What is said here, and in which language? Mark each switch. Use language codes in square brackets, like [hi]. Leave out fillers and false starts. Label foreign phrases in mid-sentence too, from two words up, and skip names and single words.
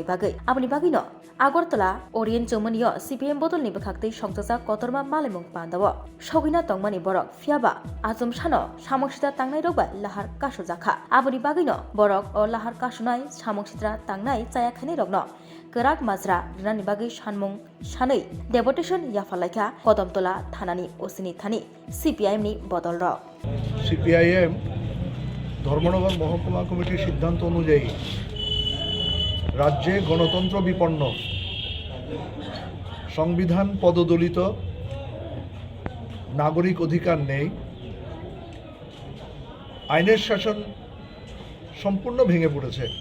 [trp] bagai aboni bagino Agartala Orient Jomaniyo CPM bodol ni bakhakti songchaja kotorma malimung pandawo sogina tongmani borok fiaba azum shano samok sitra tangnai rokbai lahar kashujakha aboni bagino borok o lahar kasunai samok sitra tangnai chaya khani rogno kerak mazra rani bagi sanmung sanai deputation yafalaikha kodamtola thanani osini thani CPIM ni bodol ro [bn] CPIM ধর্মনগর মহকুমা কমিটির সিদ্ধান্ত অনুযায়ী রাজ্যে গণতন্ত্র বিপন্ন সংবিধান পদদলিত নাগরিক অধিকার নেই আইনের শাসন সম্পূর্ণ ভেঙে পড়েছে